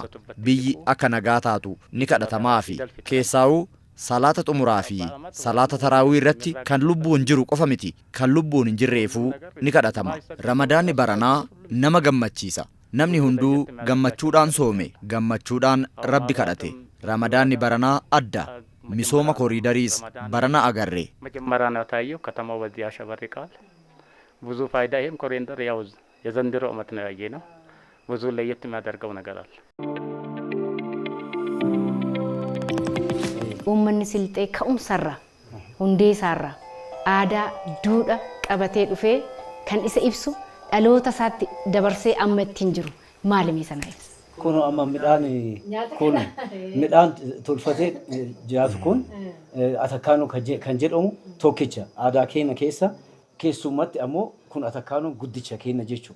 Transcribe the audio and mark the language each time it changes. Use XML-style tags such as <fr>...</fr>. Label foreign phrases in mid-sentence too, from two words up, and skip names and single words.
<om>Biyyi akka nagaa taatu ni kadhatamaa fi keessaa'uu salaata xumuraa fi salaata taraawii irratti kan lubbuun jiru qofa miti kan lubbuun hin jirreefuu ni kadhatama. Ramadaanni baranaa nama gammachiisa. Namni hunduu gammachuudhaan soome, gammachuudhaan Rabbi kadhate. Ramadaanni baranaa adda. Misooma kooriidariis barana agarre.</om> <am>መጀመሪያ ነው ታየው ከተማው በዚህ ያሸበርቃል። ብዙ ፋይዳ ይሄም ኮሪደር ያው የዘንድሮ ዓመት ነው ያየነው። ብዙ ለየት የሚያደርገው ነገር አለ።</am> <om>Uummanni silxee ka'umsarra hundee isaarra aadaa duudhaa qabatee dhufee kan isa ibsu dhaloota isaatti dabarsee amma ittiin jiru maalimi sana ibsa. Kun amma midhaan tolfatee jiraatu kun atakkaanu kan jedhamu tokkicha aadaa keenya keessa keessumatti ammoo kun atakkaanoo guddicha keenya jechuudha.</om>